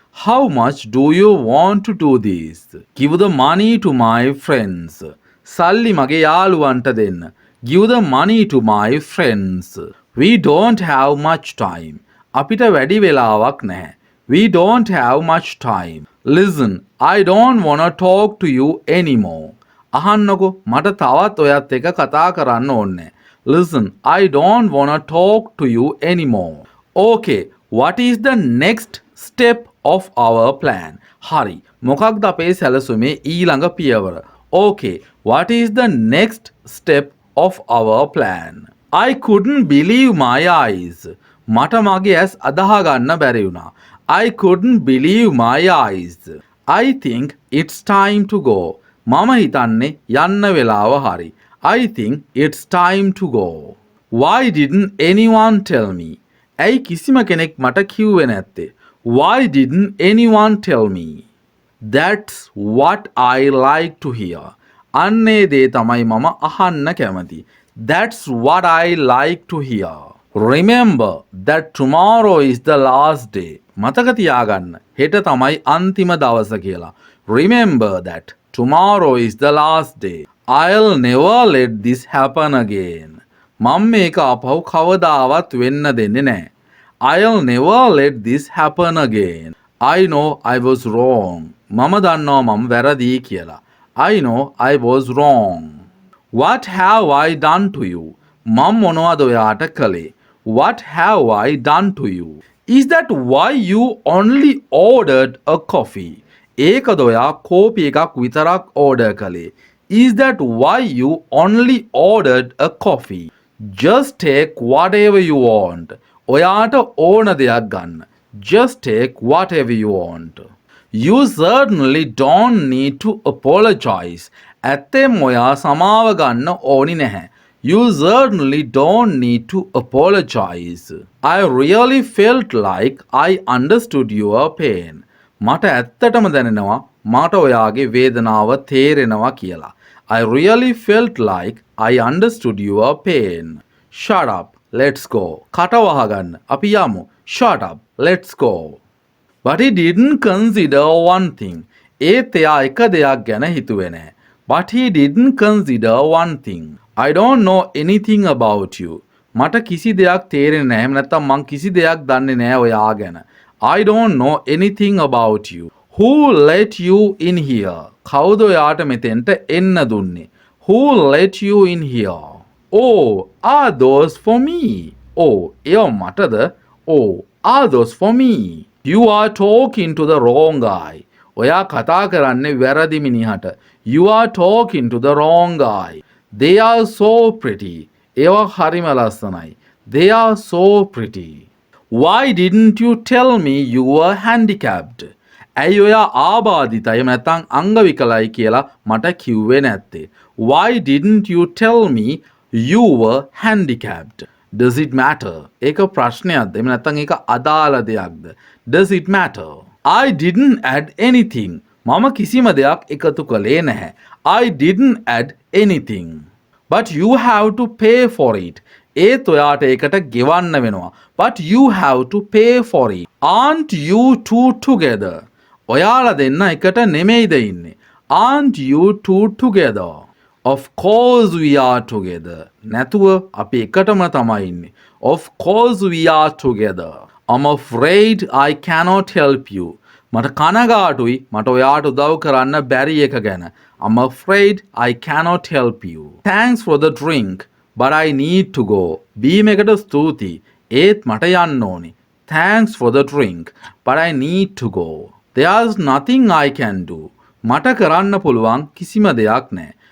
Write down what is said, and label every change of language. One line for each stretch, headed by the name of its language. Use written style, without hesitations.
English: How much do you want to do this? Give the money to my friends.
Sinhala: සල්ලි මගේ යාළුවන්ට දෙන්න.
English: Give the money to my friends. We don't have much time.
Sinhala: අපිට වැඩි වෙලාවක් නැහැ.
English: We don't have much time. Listen, I don't wanna talk to you anymore.
Sinhala: අහන්නකෝ මට තවත් ඔයත් එක්ක කතා කරන්න ඕනේ.
English: Listen, I don't wanna talk to you anymore. Okay, what is the next step of our plan?
Sinhala: හරි. මොකක්ද අපේ සැලසුමේ ඊළඟ පියවර?
English: Okay, what is the next step of our plan? I couldn't believe my eyes.
Sinhala: මට මගේ ඇස් අදහ ගන්න බැරි වුණා.
English: I couldn't believe my eyes. I think it's time to go.
Sinhala: මම හිතන්නේ යන්න වෙලාව හරි.
English: I think it's time to go. Why didn't anyone tell me?
Sinhala: ඇයි කිසිම කෙනෙක් මට කිව්වේ නැත්තේ?
English: Why didn't anyone tell me? That's what I like to hear.
Sinhala: අන්නේ දේ තමයි මම අහන්න කැමති.
English: That's what I like to hear. Remember that tomorrow is the last day.
Sinhala: මතක තියාගන්න හෙට තමයි අන්තිම දවස කියලා.
English: Remember that tomorrow is the last day. I'll never let this happen again.
Sinhala: මම මේක අපහු කවදාවත් වෙන්න දෙන්නේ නැහැ.
English: I'll never let this happen again. I know I was wrong.
Sinhala: මම දන්නවා මම වැරදි කියලා.
English: I know I was wrong. What have I done to you?
Sinhala: මම මොනවද ඔයාට කළේ?
English: What have I done to you? Is that why you only ordered a coffee?
Sinhala: ඒකද ඔයා කෝපි එකක් විතරක් order කළේ?
English: Is that why you only ordered a coffee? Just take whatever you want.
Sinhala: ඔයාට ඕන දෙයක් ගන්න.
English: Just take whatever you want. You certainly don't need to apologize.
Sinhala: ඇත්තෙන් ඔයා සමාව ගන්න ඕනි නැහැ.
English: You certainly don't need to apologize. I really felt like I understood your pain.
Sinhala: මට ඇත්තටම දැනෙනවා මට ඔයාගේ වේදනාව තේරෙනවා කියලා.
English: I really felt like I understood your pain. Shut up, let's go.
Sinhala: කට වහගන්න. අපි යමු.
English: Shut up, let's go. But he didn't consider one thing.
Sinhala: ඒත් එයා එක දෙයක් ගැන හිතුවේ නැහැ.
English: But he didn't consider one thing. I don't know anything about you.
Sinhala: මට කිසි දෙයක් තේරෙන්නේ නැහැ. එහෙම නැත්නම් මං කිසි දෙයක් දන්නේ නැහැ ඔයා ගැන.
English: I don't know anything about you. Who let you in here?
Sinhala: කවුද ඔයාට මෙතෙන්ට එන්න දුන්නේ?
English: Who let you in here? Oh, are those for me? Oh,
Sinhala: ඒව මටද?
English: Oh, are those for me? You are talking to the wrong guy.
Sinhala: ඔයා කතා කරන්නේ වැරදි මිනිහට.
English: You are talking to the wrong guy. They are so pretty.
Sinhala: ඒවා හරිම ලස්සනයි.
English: They are so pretty. Why didn't you tell me you were handicapped?
Sinhala: ඇයි ඔයා ආබාධිතයි නැත්නම් අංගවිකලයි කියලා මට කිව්වේ නැත්තේ?
English: Why didn't you tell me you were handicapped? Does it matter?
Sinhala: ඒක ප්‍රශ්නයක්ද? එහෙම නැත්නම් ඒක අදාළ දෙයක්ද? Does it matter?
English: I didn't add anything.
Sinhala: මම කිසිම දෙයක් එකතු කළේ නැහැ.
English: I didn't add anything. But you have to pay for it.
Sinhala: ඒත් ඔයාට ඒකට ගෙවන්න වෙනවා.
English: But you have to pay for it. Aren't you two together?
Sinhala: ඔයාලා දෙන්න එකට නෙමෙයිද ඉන්නේ?
English: Aren't you two together? Of course we are together.
Sinhala: නැතුව අපි එකටම තමයි ඉන්නේ.
English: Of course we are together. I'm afraid I cannot help you.
Sinhala: මට කනගාටුයි මට ඔයාට උදව් කරන්න බැරි එක ගැන.
English: I'm afraid I cannot help you. Thanks for the drink, but I need to go.
Sinhala: බීම එකට ස්තුතියි. ඒත් මට යන්න ඕනි.
English: Thanks for the drink, but I need to go. There's nothing I can do.
Sinhala: මට කරන්න පුළුවන් කිසිම දෙයක් නැහැ.